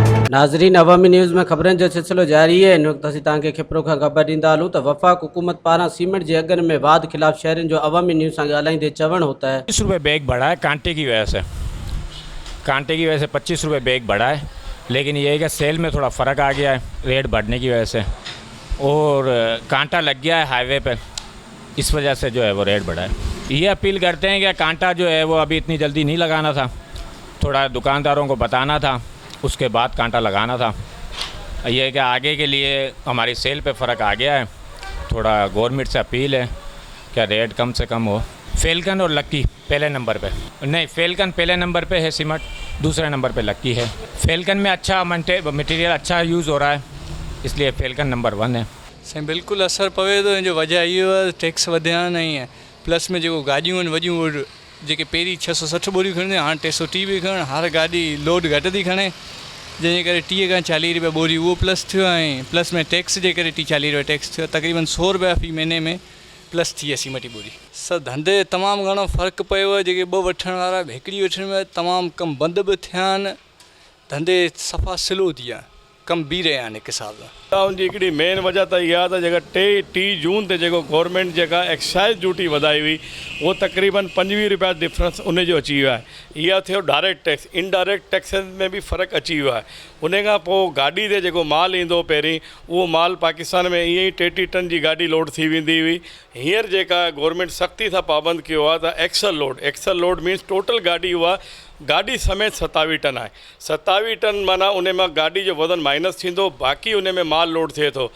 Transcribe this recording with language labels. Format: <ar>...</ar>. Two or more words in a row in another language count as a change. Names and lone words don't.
<sd>नाज़रीन, अवामी न्यूज़ में ख़बरनि जो सिलसिलो जारी है। इन वक़्तु असीं तव्हांखे खिपरो खां ख़बर ॾींदा हलूं त वफ़ाक़ हुकूमत पारां सीमेंट जे अघनि में वाध ख़िलाफ़ शहरनि जो अवामी न्यूज़ सां ॻाल्हाईंदे चवणु</sd> <ur>ہوتا ہے 25 روپے بیگ بڑھا ہے کانٹے کی وجہ سے۔ 25 روپے بیگ بڑھا ہے، لیکن یہ ہے کہ سیل میں تھوڑا فرق آ گیا ہے ریٹ بڑھنے کی وجہ سے، اور کانٹا لگ گیا ہے ہائی وے پہ، اس وجہ سے جو ہے وہ ریٹ بڑھا ہے. یہ اپیل کرتے ہیں کہ کانٹا جو ہے وہ ابھی اتنی جلدی نہیں لگانا تھا، تھوڑا دکانداروں کو بتانا تھا، اس کے بعد کانٹا لگانا تھا. یہ ہے کہ آگے کے لیے ہماری سیل پہ فرق آ گیا ہے، تھوڑا گورنمنٹ سے اپیل ہے کہ ریٹ کم سے کم ہو. فیلکن اور لکی پہلے نمبر پہ، نہیں فیلکن پہلے نمبر پہ ہے سیمنٹ، دوسرے نمبر پہ لکی ہے. فیلکن میں اچھا میٹیریل اچھا یوز ہو رہا ہے، اس لیے فیلکن نمبر 1 ہے.</ur> <sd>साईं बिल्कुलु असरु पवे थो, जो वजह इहो आहे टैक्स वधिया नहीं है, प्लस में जेको गाॾियूं आहिनि वॾियूं उहे जेके पहिरीं 660 बोरियूं खणंदी हाणे 330 बि खणनि, हर गाॾी लोड घटि थी खणे, जंहिंजे करे 30 खां 40 रुपया बोरी उहो प्लस थियो ऐं प्लस में टैक्स जे करे 30-40 रुपया टैक्स थियो, तक़रीबन 100 रुपया फी महीने में प्लस थी आहे सीमेंट जी बोरी। सभु धंधे तमामु घणो फ़र्क़ु पियो आहे, जेके 2 वठण वारा हिकिड़ी वठण में तमामु कम बंदि बि थिया आहिनि, धंधे सफ़ा स्लो थी आहे, कम बि रहिया आहिनि हिकु हिसाब सां। उनजी हिकिड़ी मेन वजह त इहा त जेका 3 जून ते जेको गवर्नमेंट जेका</sd> <en>excise duty</en> <sd>वधाई हुई उहो तक़रीबन 25 रुपया डिफरेंस उनजो अची वियो आहे। इहा थियो</sd> <en>direct tax, indirect taxes</en> <sd>में बि फ़र्क़ु अची वियो आहे। उन खां पोइ गाॾी ते जेको माल ईंदो पहिरीं, उहो माल पाकिस्तान में ईअं ई 33 टन जी गाॾी लोड थी वेंदी हुई। हींअर जेका गवर्नमेंट सख़्ती सां पाबंद कयो आहे त</sd> <en>axle load means total</en> <sd>गाॾी उहा गाॾी समेत 27 टन आहे। 27 टन माना उन मां गाॾी जो वज़न माइनस थींदो, बाक़ी उन में माल लोड थिए थो।</sd>